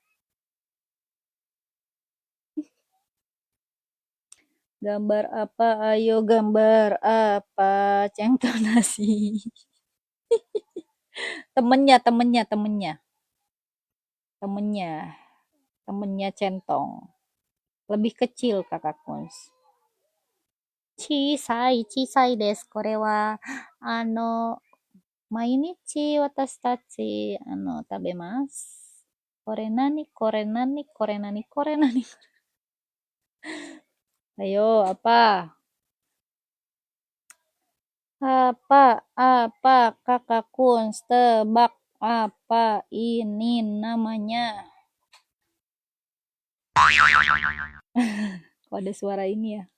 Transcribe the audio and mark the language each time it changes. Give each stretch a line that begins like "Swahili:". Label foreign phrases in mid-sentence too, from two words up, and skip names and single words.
Indonesian: Gambar apa? Ayo gambar apa? Centong nasi. Temennya centong. Lebih kecil kakak Kunz.
Japanese: 小さいです。これは、毎日私たち、食べます. これ何.
Indonesian: Ayo, apa? Apa, kakak Kunz, tebak apa ini namanya? Kok ada suara ini ya?